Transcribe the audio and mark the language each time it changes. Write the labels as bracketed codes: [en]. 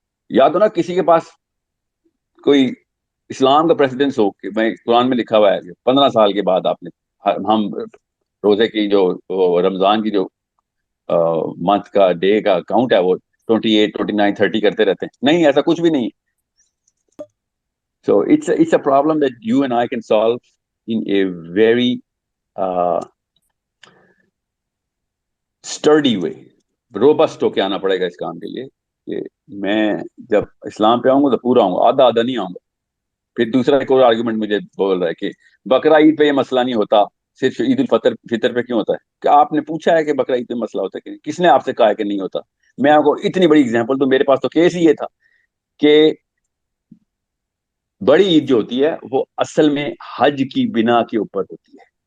[ur] یاد ہو نا کسی کے پاس کوئی اسلام کا پریسیڈنس ہو کہ میں قرآن میں لکھا ہوا ہے کہ 15 سال کے بعد آپ نے ہم روزے کی جو رمضان کی جو منتھ کا ڈے کا کاؤنٹ ہے وہ 28, 29, 30 کرتے رہتے ہیں. نہیں, ایسا کچھ بھی نہیں ہے. [en] So it's a problem that you and I can solve in a very sturdy way. [ur] Robust ہو کے آنا پڑے گا اس کام کے لیے. کہ میں جب اسلام پہ آؤں گا تو پورا آؤں گا, آدھا نہیں آؤں گا. پھر دوسرا ایک اور آرگومنٹ مجھے بول رہا ہے کہ بقرہ عید پہ یہ مسئلہ نہیں ہوتا, صرف عید الفطر پہ کیوں ہوتا ہے؟ کہ آپ نے پوچھا ہے کہ بقرہ عید پہ مسئلہ ہوتا ہے کہ کس نے آپ سے کہا ہے کہ نہیں ہوتا؟ میں آپ کو اتنی بڑی اگزامپل دوں, میرے پاس تو کیس ہی یہ تھا کہ بڑی عید جو ہوتی ہے وہ اصل میں حج کی بنا کے اوپر ہوتی ہے.